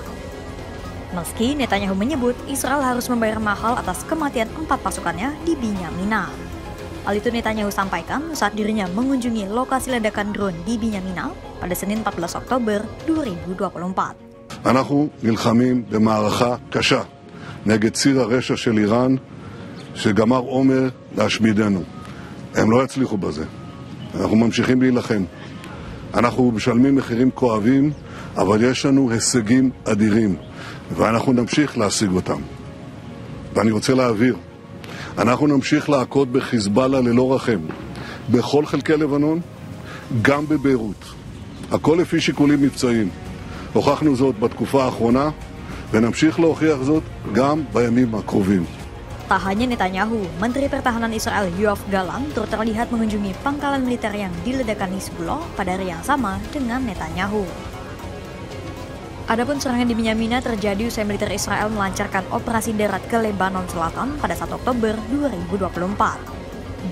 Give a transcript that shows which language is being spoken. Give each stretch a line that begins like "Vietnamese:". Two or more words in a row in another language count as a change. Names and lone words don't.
Indonesian: Meski Netanyahu menyebut Israel harus membayar mahal atas kematian 4 pasukannya di Binyamina. Hal itu Netanyahu sampaikan saat dirinya mengunjungi lokasi ledakan drone di Binyamina pada Senin 14 Oktober 2024.
Hebrew: אנחנו נלחמים במערכה קשה נגד ציר הרשע של איראן שגמר עומר להשמידנו. הם לא יצליחו בזה. אנחנו ממשיכים להילחם. אנחנו משלמים מחירים כואבים, אבל יש לנו הישגים אדירים, ואנחנו נמשיך להשיג אותם. ואני רוצה להעביר, אנחנו נמשיך להכות בחיזבאללה ללא רחם, בכל חלקי לבנון, גם בביירות. הכל לפי שיקולים מבצעיים. הוכחנו זאת בתקופה האחרונה, ונמשיך להוכיח זאת גם בימים הקרובים.
Indonesian: Tak hanya Netanyahu, Menteri Pertahanan Israel Yoav Gallant turut terlihat mengunjungi pangkalan militer yang diledakkan Hizbullah pada hari yang sama dengan Netanyahu. Adapun serangan di Binyamina terjadi usai militer Israel melancarkan operasi darat ke Lebanon Selatan pada 1 Oktober 2024.